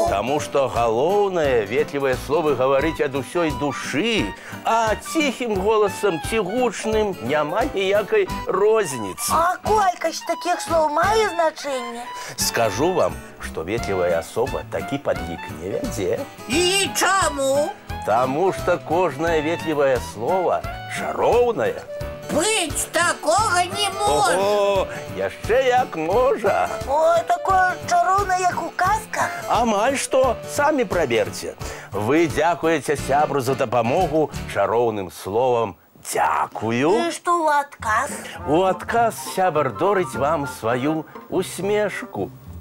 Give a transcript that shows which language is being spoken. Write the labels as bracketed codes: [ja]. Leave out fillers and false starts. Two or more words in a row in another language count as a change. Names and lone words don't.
[be] Таму што галоўнае ветлівыя словы гаварыць ад усёй душы, а ціхім голасам ці гучным няма ніякай розніцы. А колькасць такіх слоў мае значэнне? Скажу вам, што ветлівая асоба такі падлік не вядзе. І чаму? [ru] Тому что [be] кожное ветливое слово чароўнае. [ru] Быть такого не может. О, [be] яшчэ як можа. Ой, такое чароўнае, як у казках. Амаль што, самі праверце. Вы дзякуеце сябру за дапамогу чароўным словам «дзякую». І што ў адказ? У адказ сябар дорыць вам сваю усмешку.